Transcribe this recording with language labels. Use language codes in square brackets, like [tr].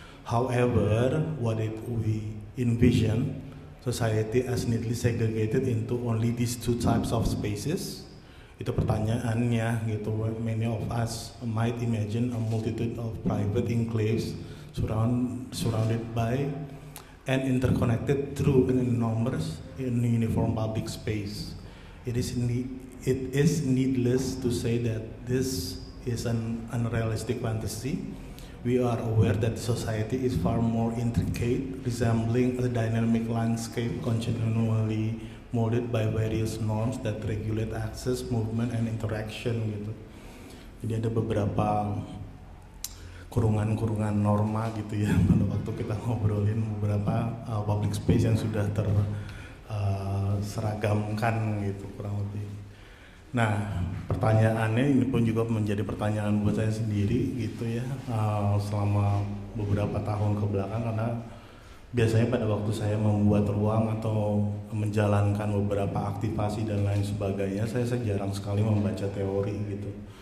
[en] However, we envision society as neatly segregated into only these two types of spaces. [id] Itu pertanyaannya gitu. [en] Many of us might imagine a multitude of private enclaves surrounded by and interconnected through an enormous uniform public space. It is needless to say that this is an unrealistic fantasy. We are aware that society is far more intricate, resembling a dynamic landscape continually molded by various norms that regulate access, movement, and interaction gitu. [id] Jadi ada beberapa kurungan-kurungan norma gitu ya pada waktu kita ngobrolin beberapa public space yang sudah terseragamkan gitu kurang lebih. Nah, pertanyaannya ini pun juga menjadi pertanyaan buat saya sendiri gitu ya, selama beberapa tahun ke belakang, karena biasanya pada waktu saya membuat ruang atau menjalankan beberapa aktivasi dan lain sebagainya, saya jarang sekali membaca teori gitu.